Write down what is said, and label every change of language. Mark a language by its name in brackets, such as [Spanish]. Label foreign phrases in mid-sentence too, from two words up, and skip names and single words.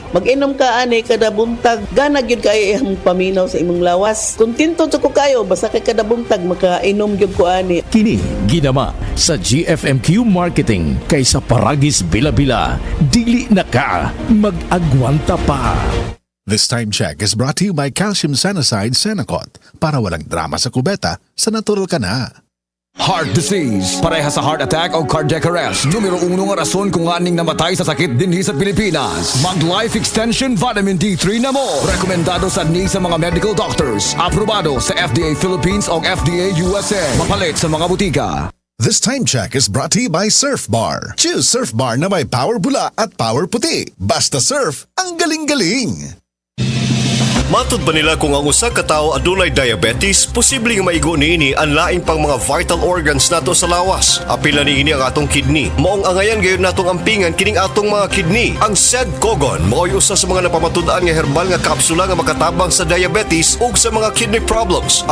[Cebuano] Mag-inom ka ani kada buntag, gana gyud kay imong paminaw sa imong lawas. Kontento jud ko kayo basta kay kada buntag makainom gyud ko ani. Kini ginama sa GFMQ Marketing kaysa paragis bila-bila, dili na ka mag-agwanta pa. [English] This time check is brought to you by Calcium Sanacide Senacot [Filipino] para walang drama sa kubeta, sa natural ka na. [English] Heart disease, [Cebuano] pareha sa [English] heart attack [Cebuano] o [English] cardiac arrest. [Cebuano] Numero 1 nga rason kung aning namatay sa sakit dinhi sa Pilipinas. Mag Life Extension Vitamin D3 na mo. Rekomendado sa ni sa mga [English] medical doctors. [Cebuano] Aprobado sa FDA Philippines o FDA USA. Mapalit sa mga butika. [English] This time check is brought to you by Surf Bar. [Filipino] Choose Surf Bar na may power bula at power puti. Basta surf, ang galing-galing! [Cebuano] Matud ba nila kung ang usa ka tawo adunay diabetes, posible nga maigo niini ang laing pang mga vital organs nato sa lawas. Apil na niini ang atong kidney. Maong angayan gayon natong ampingan kining atong mga kidney. Ang SED Kogon mao'y usa sa mga napamatud-an nga herbal nga kapsula nga makatabang sa diabetes ug sa mga [English] kidney problems.